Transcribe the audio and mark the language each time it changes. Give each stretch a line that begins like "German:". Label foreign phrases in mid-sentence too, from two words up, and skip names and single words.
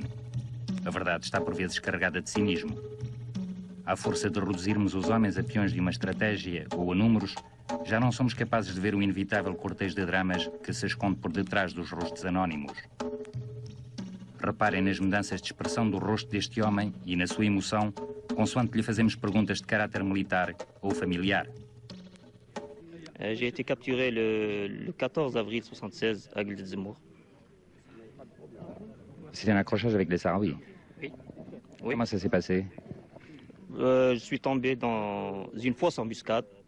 Portuguese: A verdade está por vezes carregada de cinismo. À força de reduzirmos os homens a peões de uma estratégia ou a números, já não somos capazes de ver o inevitável cortejo de dramas que se esconde por detrás dos rostos anónimos. Reparem nas mudanças de expressão do rosto deste homem e na sua emoção, consoante lhe fazemos perguntas de caráter militar ou familiar.
French: J'ai été capturé le 14 avril 1976 à Guilde de Zemmour. C'était un accrochage avec les Sahraouis. Oui. Comment ça s'est passé? Je suis tombé dans une fausse embuscade.